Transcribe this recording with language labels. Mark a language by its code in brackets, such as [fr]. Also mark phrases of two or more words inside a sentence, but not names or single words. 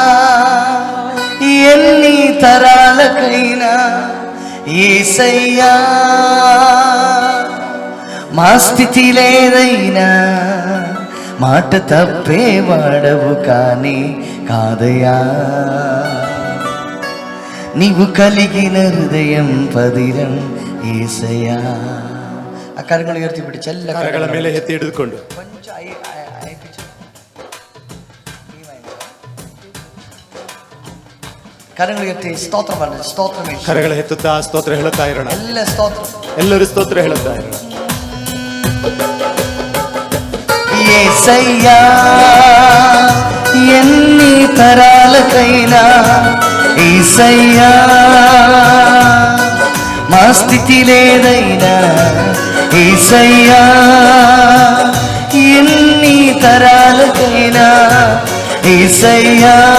[te] ఎన్ని తరాలకైనా యేసయ్యా మా స్థితి లేదైనా మాట తప్పేవాడవు కానీ కాదయా నీవు కలిగిన హృదయం పదిరం యేసయ్ಯಾ. [kn] ಆ ಕರಗಳ ಎತ್ತಿ ಬಿಟ್ಟು ಚೆಲ್ಲ ಕರಗಳ ಮೇಲೆ ಎತ್ತಿ ಹಿಡಿದುಕೊಂಡು ಕರಗಳ ಎತ್ತಿ ಸ್ತೋತ್ರ ಮಾಡಿ ಸ್ತೋತ್ರ ಕರಗಳ ಎತ್ತುತ್ತಾ ಸ್ತೋತ್ರ ಹೇಳುತ್ತಾ ಇರೋಣ. ಎಲ್ಲ ಸ್ತೋತ್ರ ಎಲ್ಲರೂ ಸ್ತೋತ್ರ ಹೇಳುತ್ತಾ ಇರೋಣ. [te] యేసయ్యా ఎన్ని తరాలకైనా యేసయ్యా మా స్థితి లేదైనా యేసయ్యా ఎన్ని తరాలకైనా యేసయ్యా